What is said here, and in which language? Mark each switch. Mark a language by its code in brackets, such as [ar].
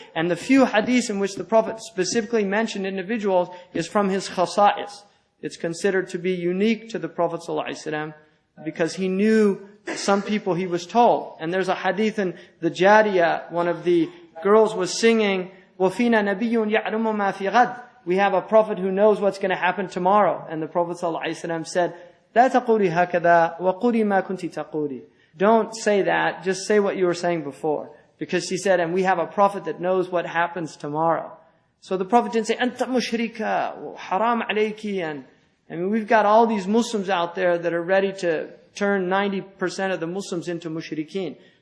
[en] And the few hadiths in which the Prophet specifically mentioned individuals is from his khasa'is. It's considered to be unique to the Prophet ﷺ because he knew some people he was told. And there's a hadith in the Jariyah, one of the girls was singing, [ar] وَفِينَا نَبِيٌّ يَعْلُمُ مَا فِي غَدٍ. [en] We have a prophet who knows what's going to happen tomorrow. And the Prophet ﷺ said, [ar] لَا تَقُولِ هَكَذَا وَقُولِ مَا كُنْتِ تَقُولِ. [en] Don't say that, just say what you were saying before. Because she said, and we have a prophet that knows what happens tomorrow. So the Prophet didn't say, [ar] أَنْتَ مُشْرِكَ [en] haram alayki. And I mean, we've got all these Muslims out there that are ready to turn 90% of the Muslims into mushrikeen.